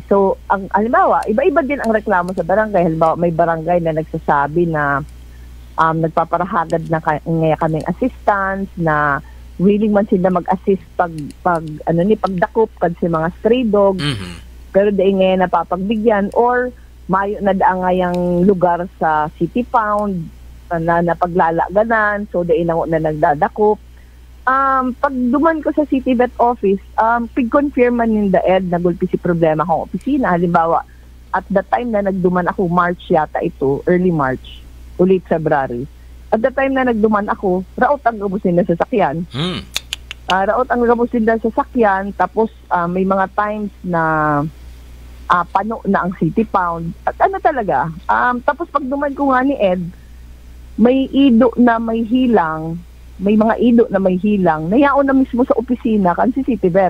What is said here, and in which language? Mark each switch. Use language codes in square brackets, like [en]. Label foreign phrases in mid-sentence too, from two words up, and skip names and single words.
[bik] So, halimbawa, iba-iba din ang reklamo sa barangay. Halimbawa, may barangay na nagsasabi na nagpaparahagad na kaming assistance, na willing man sila mag-assist pagdakop kad si mga [en] stray dogs, [bik] pero di ngayon napapagbigyan, or mayo na daangayang lugar sa City Pound na napaglalaganan, so di na nagdadakop. Pag duman ko sa CityVet office, pig-confirm man yung Ed na gulpi si problema kong opisina. Halimbawa, [en] at the time [bik] na nagduman ako, March yata ito, [en] early March, o late February. At the time [bik] na nagduman ako, raot ang gabusin na sasakyan. Raot ang gabusin na sasakyan, tapos may mga times na pano na ang City Pound. At ano talaga, tapos pag duman ko nga ni Ed, may ido na may hilang, may mga ido na may hilang, nayaon na mismo sa opisina kan si CityVet.